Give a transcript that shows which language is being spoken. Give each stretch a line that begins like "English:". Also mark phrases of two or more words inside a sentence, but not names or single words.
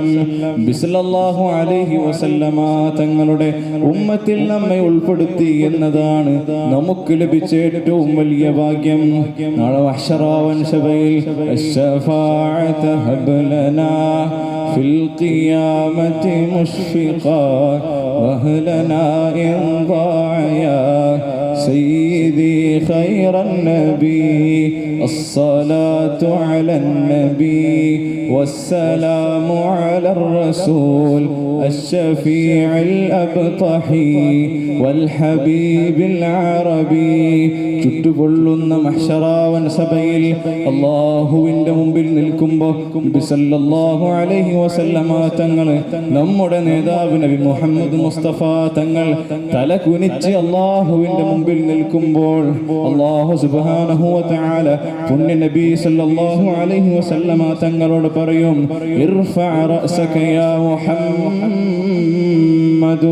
Arabic: صلى الله عليه وسلم
Malayalam: തങ്ങളുടെ ഉമ്മത്തിൽ നമ്മെ ഉൾപ്പെടുത്തി എന്നതാണ് നമുക്ക് ലഭിച്ച ഏറ്റവും വലിയ ഭാഗ്യം. നാളെ മഹ്ശറാവൻ സഭയിൽ
Arabic: الشفاعة حبلنا في القيامة مشفقا وهلنا إن ضاعيا سيدي خير النبي الصلاة على النبي والسلام على الرسول الشفيع الأبطحي والحبيب العربي.
Malayalam: ചുട്ടുകൊള്ളുന്ന മഹ്ശറാവൻ സഭയിൽ അല്ലാഹുവിന്റെ മുമ്പിൽ നിൽക്കുമ്പോൾ നബി
Arabic: صلى الله عليه وسلم
Malayalam: തങ്ങൾ, നമ്മുടെ നേതാവ് നബി മുഹമ്മദ് മുസ്തഫ തങ്ങൾ തല കുനിച്ച് അല്ലാഹുവിന്റെ മുമ്പിൽ നിൽക്കുമ്പോൾ അല്ലാഹു
Arabic: سبحانه وتعالى
Malayalam: പുണ്യ നബി
Arabic: صلى الله عليه وسلم
Malayalam: തങ്ങളോട് പറയും,
Arabic: ارفع رأسك يا محمد.